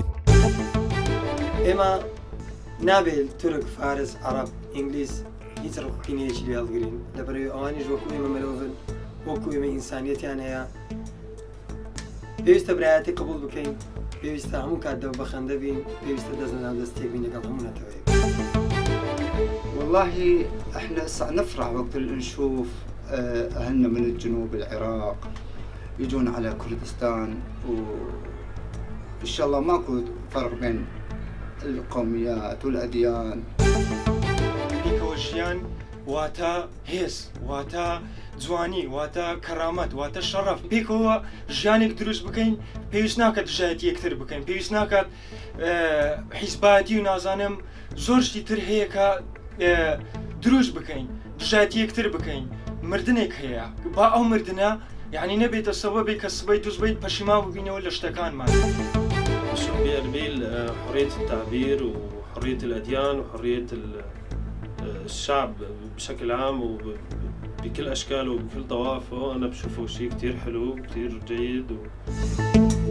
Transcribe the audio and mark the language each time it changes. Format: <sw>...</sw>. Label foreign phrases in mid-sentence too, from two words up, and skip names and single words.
<ckb>ئێمە نابێت تورک، فارس، عەرەب، ئینگلیز هیچ ڕقینەیەکی لێ هەڵگرین، لەبەرەوەی ئەوانیش وەکو ئێمە مرۆڤن، وەکو ئێمە ئینسانیەتیان هەیە. پێویستە برایەتی قبول بکەین، پێویستە هەموو کات دەو بەخەندە بین، پێویستە دەستنەداو دەستێک بین لەگەڵ هەموو نەتەوەیەک.</ckb> <ar>والله احنا نفرح وقت اللي نشوف اهلنا من الجنوب العراق يجون على كردستان، وان شاء الله ماكو فرق بين القوميات والاديان.</ar> <ckb>پیکەوەژیان واتە هێز، واتە جوانی، واتە کەرامەت، واتە شەڕەف. پێکەوە ژیانێک دروست بکەین، پێویست ناکات دژایەتی یەکتر بکەین، پێویست ناکات حیزباتی و نازانم زۆر شتی تر هەیە کە دروست بکەین، دژایەتی یەکتر بکەین. مردنێک هەیە، با ئەو مردنە یعنی نەبێتە سەبەبێک کە سبەی دوزبیت پەشیمان ببینەوە لە شتەکانمان.</ckb> <ar>بيرميل حرية التعبير وحرية الأديان وحرية الشعب بشكل عام وبكل أشكاله وبكل طوائفه. أنا بشوفه شيء كتير حلو وكتير جيد</ar>